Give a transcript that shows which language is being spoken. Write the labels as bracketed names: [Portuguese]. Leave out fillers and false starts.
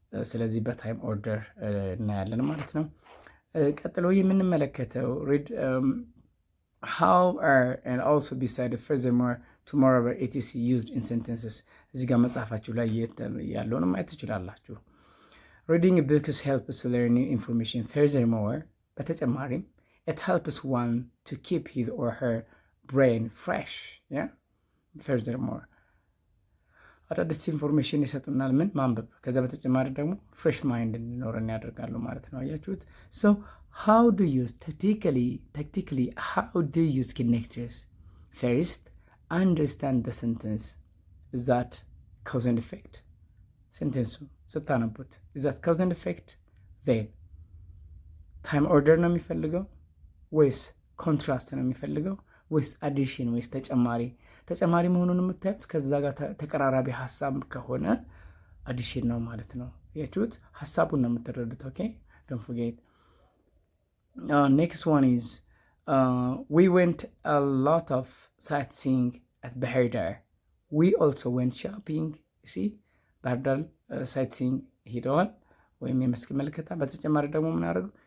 [Amharic] ስለዚህ በታይም ኦርደር እናያለን ማለት ነው። ቀጥሎ የምንመለከተው [English] read how are and also beside furthermore tomorrow etc used in sentences. [Amharic] እዚህ ጋር መጽሐፋችሁ ላይ ያለውን ማየት ትችላላችሁ። [English] reading books helps to learn new information. Furthermore, በተጨማሪም it helps one to keep his or her brain fresh. [Amharic] Furthermore, አዳዲስ ኢንፎርሜሽን ይሰጡናል። ምን ማንበብ። ከዛ በተጨማሪ ደግሞ ፍሬሽ ማይንድ እንዲኖረን ያደርጋሉ ማለት ነው። አያችሁት? [English] so how do you tactically how do you use connectors? First, understand the sentence. Is that cause and effect? [Amharic] ሴንቴንሱ ስታነቡት [English] is that cause and effect? [Amharic] then ታይም ኦርደር ነው የሚፈልገው ወይስ ኮንትራስት ነው የሚፈልገው ወይስ አዲሽን ወይስ ተጨማሪ መሆኑን የምታዩት ከዛ ጋር ተቀራራቢ ሀሳብ ከሆነ አዲሽን ነው ማለት ነው። ያችሁት ሀሳቡን ነው የምትረዱት። ኦኬ [English] don't forget. Next one is we went a lot of sightseeing at Bahir Dar. We also went shopping. [Amharic] See, ባህር ዳር ሳይትሲንግ ሄደዋል ወይም የመስክ መልከታ። በተጨማሪ ደግሞ ምን አደረገው?